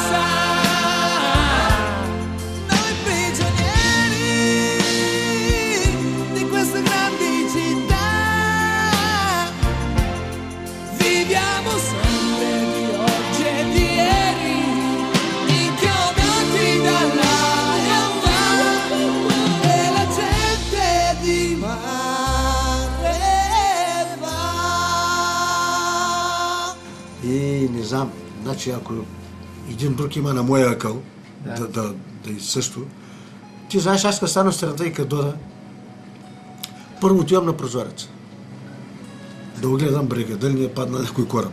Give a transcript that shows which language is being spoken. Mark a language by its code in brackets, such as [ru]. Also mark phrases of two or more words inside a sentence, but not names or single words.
[it] Noi prigionieri di queste grandi città viviamo sempre di oggi e di ieri, inchiodati dalla realtà e la gente di mare va. [bg] И не знам, значи ако един друг има на моя акъл, да и също. Ти знаеш, аз като стана в страната и като дода, първо отивам на прозореца. Да огледам брега, дали не е паднал някой кораб.